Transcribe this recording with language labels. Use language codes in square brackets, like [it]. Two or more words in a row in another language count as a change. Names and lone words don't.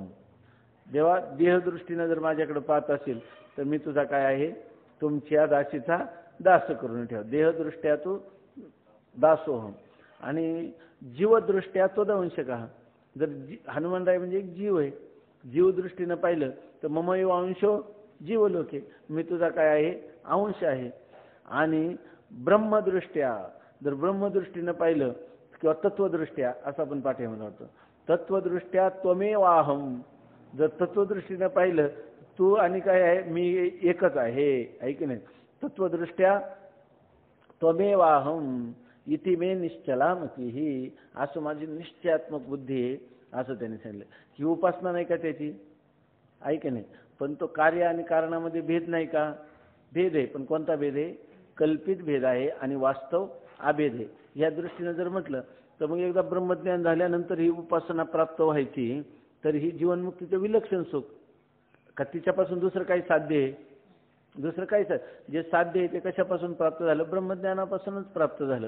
[mr] जेव्हा देहदृष्टीनं जर माझ्याकडे पाहत असेल तर मी तुझा काय आहे, तुमच्या दासीचा दास करून ठेव. [sa] देहदृष्ट्या तू दासोहम. [mr] आणि जीवदृष्ट्या तो दंशका. जर हनुमानराय म्हणजे एक जीव आहे, जीवदृष्टीनं पाहिलं तर [sa] ममयो अंशो जीवलोके, [mr] मी तुझा काय आहे, अंश आहे. आणि ब्रह्मदृष्ट्या, जर ब्रह्मदृष्टीनं पाहिलं किंवा तत्वदृष्ट्या असं आपण पाठीमध्ये वाटतं, तत्वदृष्ट्या त्वमेवाहम. जर तत्वदृष्टीनं पाहिलं तू आणि काय आहे, मी एकच आहे की नाही. [sa] तत्वदृष्ट्या त्वमेवाहम इति मे निश्चलामती, [mr] ही असं माझी निश्चयात्मक बुद्धी आहे असं त्यांनी सांगितलं. ही उपासना नाही का त्याची, आहे की नाही. पण तो कार्य आणि कारणामध्ये भेद नाही का, भेद आहे. पण कोणता भेद आहे, कल्पित भेद आहे आणि वास्तव अभेद आहे. या दृष्टीने जर म्हटलं तर मग एकदा ब्रह्मज्ञान झाल्यानंतर ही उपासना प्राप्त व्हायची तर ही जीवनमुक्तीचं विलक्षण सुख का, तिच्यापासून दुसरं काही साध्य आहे, दुसरं काहीच जे साध्य आहे ते कशापासून प्राप्त झालं, ब्रह्मज्ञानापासूनच प्राप्त झालं.